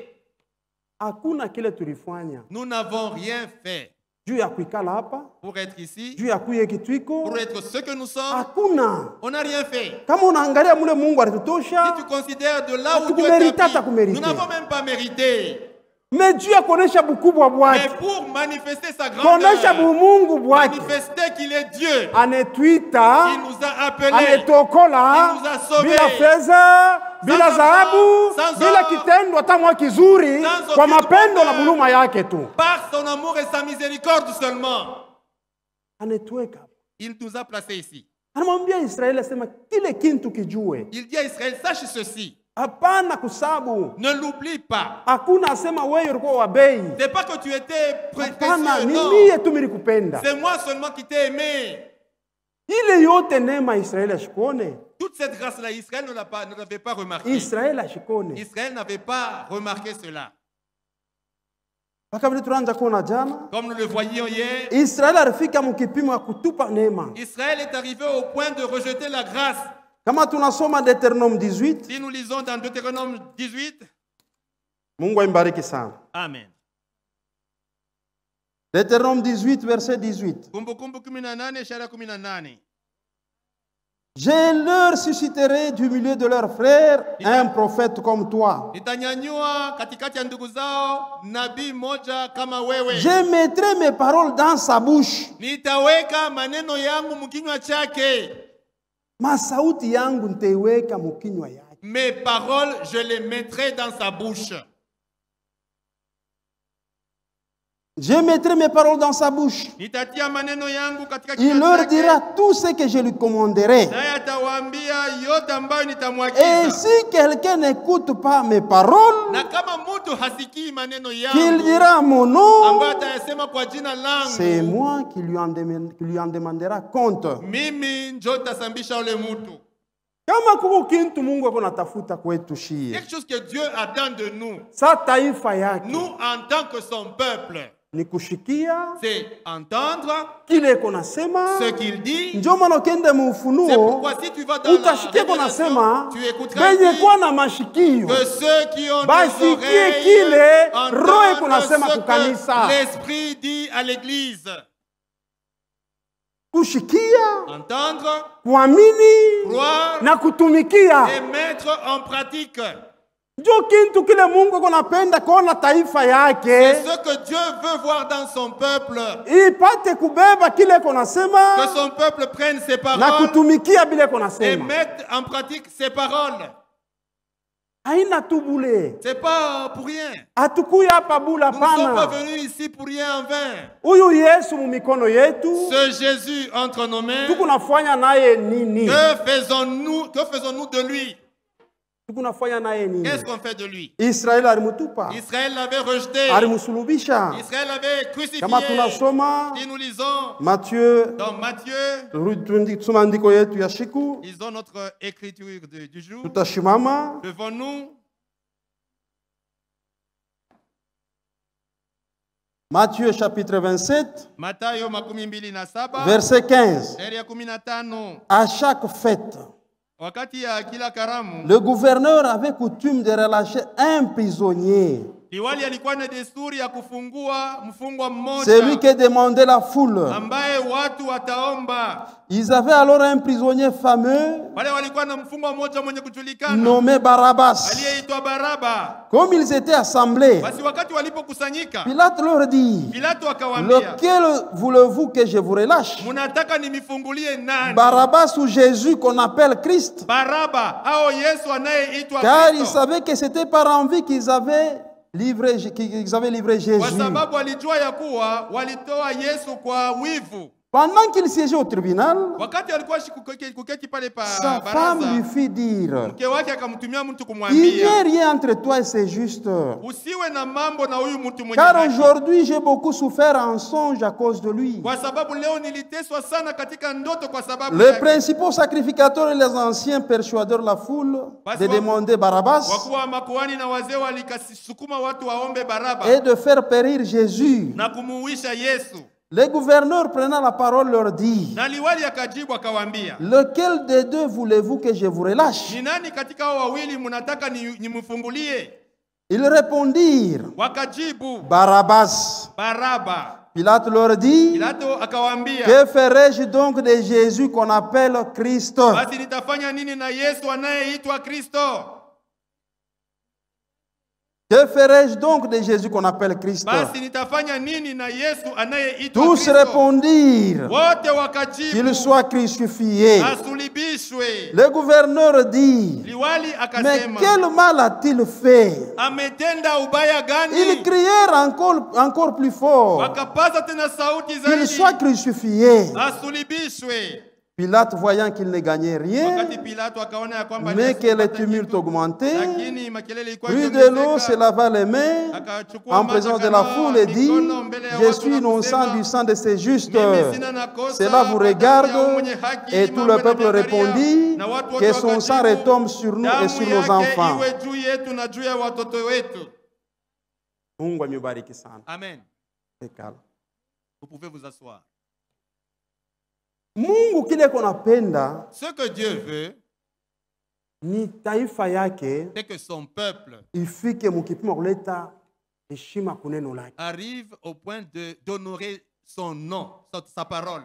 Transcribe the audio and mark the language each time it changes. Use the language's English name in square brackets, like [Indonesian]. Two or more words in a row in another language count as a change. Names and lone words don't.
[Swahili] Hakuna kile tulifanya [French] Nous n'avons rien fait [Swahili] juu ya kuikala hapa, [French] pour être ici, [Swahili] juu ya kuye kitwiko. [French] pour être ce que nous sommes. [Swahili] Hakuna. [French] On n'a rien fait. [Swahili] Kama unaangalia mule Mungu [French] Si [Swahili] alitutosha, [French] tu considères de là où Dieu [Swahili] Hatukumérita, [French] t'a mis, [Swahili] hatukumérité. [French] nous n'avons même pas mérité. mais Dieu [Swahili] akuonesha bukubwa [French] Mais [Swahili] bwake, [French] pour manifester sa [Swahili] kuonesha [French] grandeur, [Swahili] bumungu bwake, [French] manifester qu'il est Dieu, [Swahili] anetwita, [French] il nous a appelés. [Swahili] anetokola [French] Il nous a sauvés. [Swahili] bila fedha, bila [French] Sans [Swahili] dhahabu, [French] sans [Swahili] bila [French] or, [Swahili] kitendo hata mwa kizuri, [French] sans [Swahili] kwa [French] aucune [Swahili] mapendo na [French] bonheur. [Swahili] buluma yake tu [French] Par son amour et sa miséricorde seulement, [Swahili] anetweka. [French] il nous a placés ici. [Swahili] Anamwambia Israeli asema kile kintu kijue, [French] Il dit à Israël, sache ceci, [Swahili] hapana kusabu. [French] ne l'oublie pas. [Swahili] Hakuna asema wewe ulikuwa wa bei, [French] C'est pas que tu étais [Swahili] hapana, [French] précieux, [Swahili] ni [French] non. [Swahili] mie tu nilikupenda. [French] C'est moi seulement qui t'ai aimé. [Swahili] Ile yote neema Israeli ashikone. [French] Toute cette grâce-là, Israël ne l'avait pas remarqué. [Swahili] Israeli ashikone. [French] Israël n'avait pas remarqué cela. [Swahili] Wakati tunaanza kuona jana, [French] Comme nous le voyions hier, [Swahili] Israeli alifika mkipimo ya kutupa neema. [French] Israël est arrivé au point de rejeter la grâce. [Swahili] Kama tunasoma Deutéronome 18, [French] Si nous lisons dans Deutéronome 18, [Swahili] Mungu aimbariki sana. Amen. [French] Deutéronome 18 verset 18. [Swahili] Kumbukumbu 18, sharia 18. [French] Je leur susciterai du milieu de leurs frères un prophète comme toi. [Swahili] Nitanyanyua katikati ya ndugu zao nabii moja kama wewe. [French] Je mettrai mes paroles dans sa bouche. [Swahili] Nitaweka maneno yangu mkinywa chake. Masauti yangu nitaiweka mkinywa yake. [French] Mes paroles, je les mettrai dans sa bouche. Je mettrai mes paroles dans sa bouche. [Swahili] Nitatia maneno yangu katika [French] Il [Swahili] kinywa [French] leur [Swahili] chake. [French] dira tout ce que je lui commanderai. [Swahili] Naye atawaambia yote ambayo [French] Et [Swahili] nitamwagiza. [French] si quelqu'un n'écoute pas mes paroles, [Swahili] Na kama mtu hasikii maneno [French] qu'il [Swahili] yangu [French] dira à mon nom, [Swahili] ambayo atayasema kwa jina [French] c'est [Swahili] langu, [French] moi qui lui en demandera compte. [Swahili] mimi njo tasambisha ule mtu. Kama kuko kintu Mungu ako natafuta kwetu shie, [French] Quelque chose que Dieu attend de nous, [Swahili] sa taifa yake [French] nous en tant que son peuple, [Swahili] ni kushikia [French] c'est entendre [Swahili] kile iko nasema. [French] ce qu'il dit. [Swahili] Ndio maana ukienda mu [French] C'est [Swahili] Ufunuo [French] pourquoi si tu vas dans la [Swahili] utasikia iko nasema [French] révélation, tu écouteras [Swahili] benye [French] dire [Swahili] kuwa na mashikio [French] que ceux qui ont des [Swahili] basikie [French] oreilles [Swahili] kile Roho iko [French] entendent [Swahili] nasema [French] ce [Swahili] kukanisa. [French] que l'Esprit dit à l'Église. [Swahili] Kushikia, [French] Entendre, [Swahili] kuamini [French] croire [Swahili] na kutumikia. [French] et mettre en pratique. [Swahili] Ndio kintu kile Mungu iko napenda kuona taifa [French] C'est [Swahili] yake [French] ce que Dieu veut voir dans son peuple. [Swahili] ipate kubeba kile iko [French] Que [Swahili] nasema [French] son peuple prenne ses [Swahili] na [French] paroles [Swahili] kutumikia bile iko [French] et [Swahili] nasema. [French] mette en pratique ses paroles. [Swahili] Haina tu bule. [French] C'est pas pour rien. [Swahili] Hatukuya hapa bula [French] Nous ne sommes pas [Swahili] pana. [French] venus ici pour rien en vain. [Swahili] Huyu Yesu mu mikono yetu [French] Ce Jésus entre nos mains, [Swahili] tuko nafanya naye nini? [French] que faisons-nous de lui? [Swahili] Tuko nafanya naye nini? [French] Qu'est-ce qu'on fait de lui? [Swahili] Israeli alimutupa, [French] Israël l'avait rejeté. [Swahili] alimusulubisha. [French] Israël l'avait crucifié. [Swahili] Kama tunasoma [French] Si nous lisons Matthieu, dans Matthieu, [Swahili] tusoma andiko yetu ya shiku, [French] lisons notre écriture du jour. [Swahili] tutashimama [French] Devons-nous Matthieu chapitre 27, [Swahili] Mathayo 27 [French] verset 15. [Swahili] shairi ya 15. [French] À chaque fête, [Swahili] Wakati ya kila karamu, [French] le gouverneur avait coutume de relâcher un prisonnier, [Swahili] liwali alikuwa na desturi ya kufungua mfungwa [French] celui [Swahili] mmoja [French] que demandait la foule. [Swahili] ambaye watu wataomba. [French] Ils avaient alors un prisonnier fameux [Swahili] Wale walikuwa na mfungwa mmoja mwenye kujulikana [French] nommé Barabbas. [Swahili] aliyeitwa Baraba. [French] Comme ils étaient assemblés, [Swahili] Basi wakati walipokusanyika, [French] Pilate leur dit, [Swahili] Pilato akawaambia, [French] lequel voulez-vous que je vous relâche? [Swahili] munataka nimifungulie nani? [French] Barabbas ou Jésus qu'on appelle Christ? [Swahili] Baraba au Yesu anayeitwa [French] Car ils [Swahili] Kristo? [French] savaient que c'était par envie qu'ils avaient livré [Swahili] Kwa Jésus. sababu walijua ya kuwa walitoa Yesu kwa wivu. [French] Pendant qu'il siégeait au tribunal, [Swahili] Wakati alikuwa kuketi pale pa [French] sa femme lui [Swahili] baraza, [French] fit dire, [Swahili] mke wake akamtumia mtu [French] il n'y a [Swahili] kumwambia, [French] rien entre toi et c'est juste. [Swahili] usiwe na mambo na huyu mtu mwenye [French] Car [Swahili] haki. [French] aujourd'hui j'ai beaucoup souffert en songe à cause de lui. [Swahili] Kwa sababu leo niliteswa sana katika ndoto kwa sababu [French] Les [Swahili] yake. [French] principaux sacrificateurs et les anciens persuadèrent la foule de demander Barabbas [Swahili] Wakuu wa makuhani na wazee walikasukuma watu waombe Baraba [French] et de faire périr Jésus. [Swahili] na kumuuisha Yesu. [French] Le gouverneur prenant la parole leur dit, [Swahili] Na liwali akajibu akawaambia, [French] lequel des deux voulez-vous que je vous relâche? [Swahili] ni nani katika hao wawili mnataka nimfungulie? [French] Ils répondirent, [Swahili] Wakajibu, Barabbas. Baraba. [French] Pilate leur dit, [Swahili] Pilato akawaambia, [French] que ferai-je donc de Jésus qu'on appelle Christ? [Swahili] basi nitafanya nini na Yesu anayeitwa Kristo? [French] Que ferai-je donc de Jésus qu'on appelle Christ? [Swahili] Basi nitafanya nini na Yesu anayeitwa [French] Tous [Swahili] Kristo? [French] répondirent [Swahili] Wote wakajibu, [French] qu'il soit crucifié. [Swahili] asulibishwe. [French] Le gouverneur dit, [Swahili] Liwali [French] mais [Swahili] akasema, [French] quel mal a-t-il fait? [Swahili] ametenda ubaya [French] Ils [Swahili] gani? [French] crièrent encore plus fort [Swahili] Wakapaza tena sauti [French] qu'il soit [Swahili] zaidi, [French] crucifié. [Swahili] asulibishwe. [French] Pilate, voyant qu'il ne gagnait rien, [Swahili] Wakati Pilato akaona ya kwamba [French] mais Yesu que le [Swahili] hapata [French] tumulte [Swahili] kitu, [French] augmentait, [Swahili] lakini makelele ilikuwa [French] prit de l'eau, se [Swahili] ikiongezeka, [French] lava les mains [Swahili] akachukua [French] en [Swahili] maji [French] présence de la [Swahili] akanawa [French] foule et dit, [Swahili] mikono mbele ya [French] je [Swahili] watu [French] suis [Swahili] na [French] innocent [Swahili] kusema, [French] du sang de ces justes. [Swahili] mimi sina nakosa [French] Cela vous [Swahili] kwa damu ya [French] regarde. [Swahili] mwenye haki, [French] Et tout [Swahili] mambo [French] le peuple [Swahili] yananiangalia, [French] répondit, [Swahili] na watu wote [French] que son sang [Swahili] wakajibu, [French] retombe sur nous et [Swahili] damu [French] sur nos [Swahili] yake [French] enfants. [Swahili] iwe juu yetu na juu ya watoto wetu. Mungu amebariki sana. Amen. Hekalu. [French] Vous pouvez vous asseoir. [Swahili] Mungu kile konapenda [French] Ce que Dieu veut, [Swahili] ni taifa yake [French] c'est que son peuple [Swahili] ifike mukipimo kuleta heshima kuneno lake, [French] arrive au point d'honorer son nom, sa parole.